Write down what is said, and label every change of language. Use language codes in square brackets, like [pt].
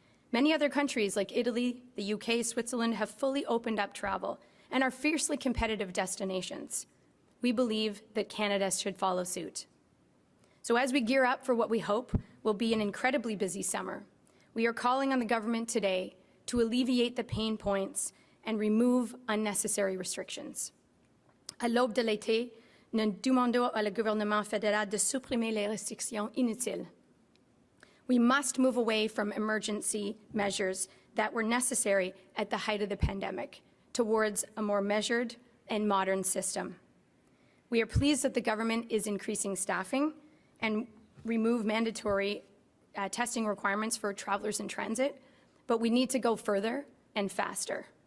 [en] Many other countries like Italy, the UK, Switzerland have fully opened up travel and are fiercely competitive destinations. We believe that Canada should follow suit. So as we gear up for what we hope will be an incredibly busy summer, we are calling on the government today to alleviate the pain points and remove unnecessary restrictions. [fr] À l'aube de l'été, nous demandons au gouvernement fédéral de supprimer les restrictions inutiles. [en] We must move away from emergency measures that were necessary at the height of the pandemic towards a more measured and modern system. We are pleased that the government is increasing staffing and remove mandatory testing requirements for travelers in transit, but we need to go further and faster.